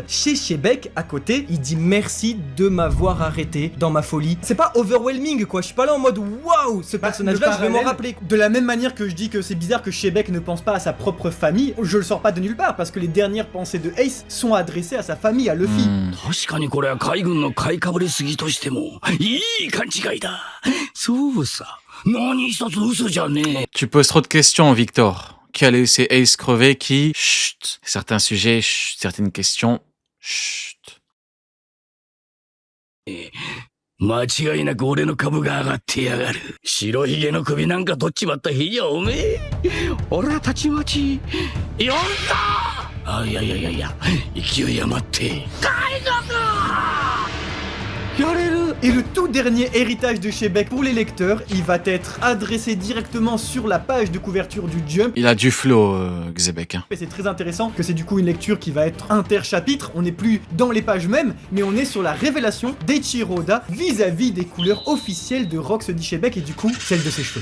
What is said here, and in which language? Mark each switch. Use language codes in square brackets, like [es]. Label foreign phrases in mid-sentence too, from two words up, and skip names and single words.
[fr] Chez Shebeck, à côté, il dit merci de m'avoir arrêté dans ma folie. C'est pas overwhelming quoi, je suis pas là en mode waouh, ce personnage-là, je vais m'en rappeler. De la même manière que je dis que c'est bizarre que Shebeck ne pense pas à sa propre famille, je le sors pas de nulle part parce que les dernières pensées de Ace sont adressées à sa famille, à Luffy. [ja] 確かにこれは海軍の買いかぶりすぎとしてもいい勘違いだ。そうさ。何一つ嘘じゃねえ。 [fr] Tu poses trop de questions, Victor. Qui a laissé Ace crever, qui... Chut. Certains sujets, chut. Certaines questions, chut. [ja] 間違いなく俺の株が上がってやがる。白ひげの首なんか取っちまった日にはおめえ。俺はたちまち呼んだ。あ、いやいやいやいや、勢い余って。海軍やれる。 [fr] Et le tout dernier héritage de Shebeck pour les lecteurs, il va être adressé directement sur la page de couverture du Jump. Il a du flow, Xebec. Hein. Et c'est très intéressant que c'est du coup une lecture qui va être inter-chapitre, on n'est plus dans les pages mêmes, mais on est sur la révélation d'Eiichiro Oda vis-à-vis des couleurs officielles de Rocksteady Shebeck et du coup celle de ses cheveux.